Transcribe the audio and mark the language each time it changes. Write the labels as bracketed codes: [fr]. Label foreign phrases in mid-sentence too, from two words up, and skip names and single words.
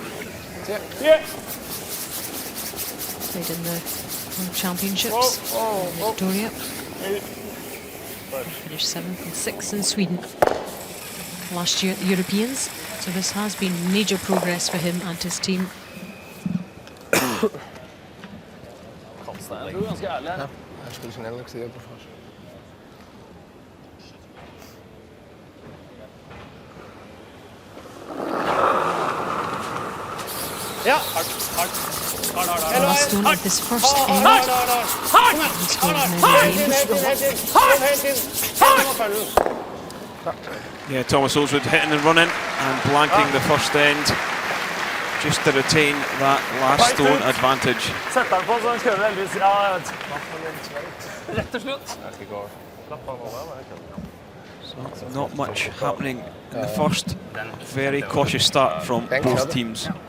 [en] Played in the World Championships in Victoria. Finished 7th and 6th in Sweden last year at the Europeans. So this has been major progress for him and his team. [no] Ja, hardt, hardt. [en] Milestone of this first end. He scored many games. Yeah, Thomas Ulsrud hitting and running and blanking the first end just to retain that last stone advantage. [no] Sett den på, så han kjører heldigvis. Ja, jeg vet. Rett og slutt. [en] So not much happening in the first. Very cautious start from both teams.